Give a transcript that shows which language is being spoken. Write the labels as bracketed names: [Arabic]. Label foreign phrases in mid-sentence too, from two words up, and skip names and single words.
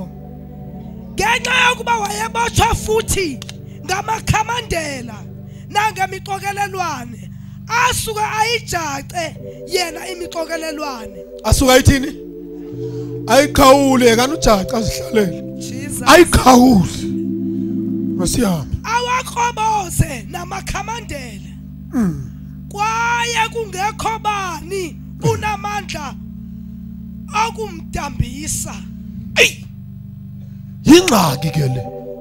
[Xhosa] Ngenxa yokuba wayebotshwa futhi ngamakhamandela nangemixokelelwane asuka ayijace yena imixokelelwane. Asuka ayithini? Ayiqhawule kana ujaca azihlalele. Jesus. Ayiqhawule. Masiyama. Awakroboze namakhamandela. Kwaye kungekho bani unamandla okumdambisa. Ey! Yingxaki ke le.